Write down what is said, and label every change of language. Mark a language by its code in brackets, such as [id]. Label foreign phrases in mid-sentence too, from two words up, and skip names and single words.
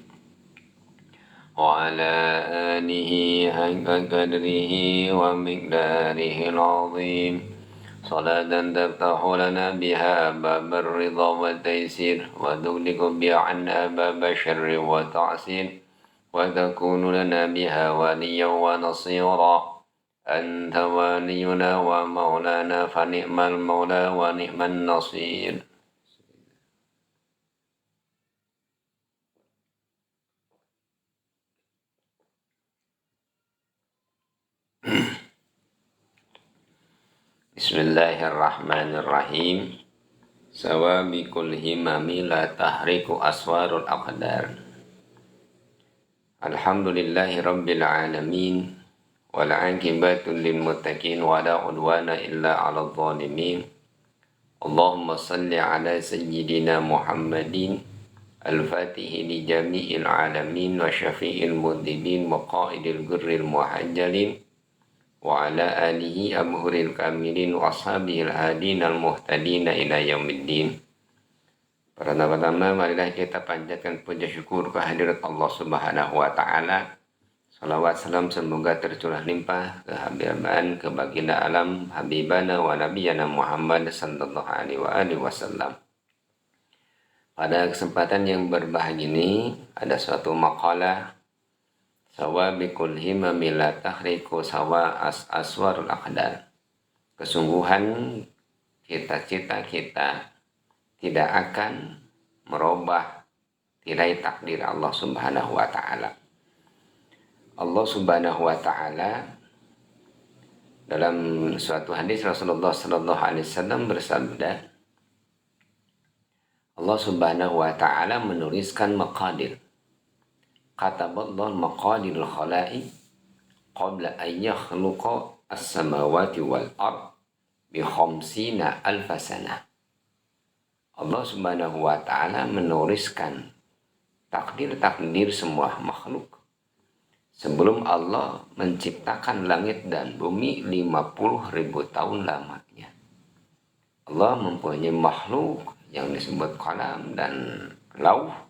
[ar] وعلى آله حق قدره ومقداره العظيم صلاة تفتح لنا بها باب الرضا والتيسير وتغلق بها عنا باب الشر والتعسير وتكون لنا بها وليا ونصيرا أنت ولينا ومولانا فنعم المولى ونعم النصير. بسم الله الرحمن الرحيم. سوابق الهمم لا تخرق أسوار الأقدار. الحمد لله رب العالمين. والعاقبة للمتقين ولا عدوان إلا على الظالمين. اللهم صل على سيدنا محمد الفاتح لجميع العالمين وشافع المذنبين وقائد الغر المحجلين وعلى آله البحور الكاملين وأصحابه الهادين المهتدين إلى يوم الدين. [id] Pertama-tama marilah kita panjatkan puja syukur kehadirat Allah [ar] سبحانه وتعالى. [id] Salawat salam semoga tercurah limpah kehabiban ke baginda alam [ar] حبيبنا ونبينا محمد صلى الله عليه وسلم. [id] Pada kesempatan yang berbahagia ini ada suatu makalah [ar] سوابق الهمم لا تخرق سوا أسوار الأقدار. [id] Kesungguhan cita-cita kita tidak akan merubah tirai takdir Allah [ar] سبحانه وتعالى. [id] Allah [ar] سبحانه وتعالى [id] dalam suatu hadis [ar] رسول الله صلى الله عليه وسلم [id] bersabda, Allah [ar] سبحانه وتعالى [id] menuliskan maqadir. [ar] كتب الله مقادير الخلائق قبل أن يخلق السماوات والأرض بخمسين ألف سنة. [id] Allah [ar] سبحانه وتعالى [id] menuliskan takdir-takdir semua makhluk sebelum Allah menciptakan langit dan bumi 50.000 tahun lamanya. Allah mempunyai makhluk yang disebut qalam dan lauh.